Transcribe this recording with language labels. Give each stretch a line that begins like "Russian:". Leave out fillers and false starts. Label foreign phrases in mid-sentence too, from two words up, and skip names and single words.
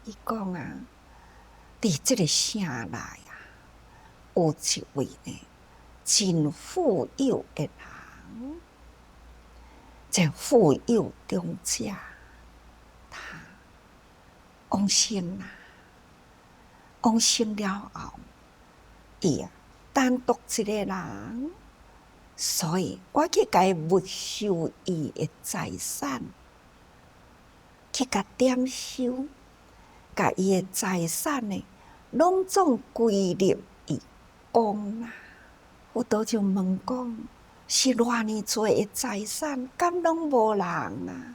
Min Nan Chinese: 伊讲啊，伫这个城内啊，有一位呢真富有的人，这富有中者，他往生啦。往生了后，伊单独一个人，所以我去甲伊没收伊的财产，去甲点收，甲伊的财产呢，拢总归入伊公啦。佛陀就问讲：是偌尼多的财产，敢拢无人啊？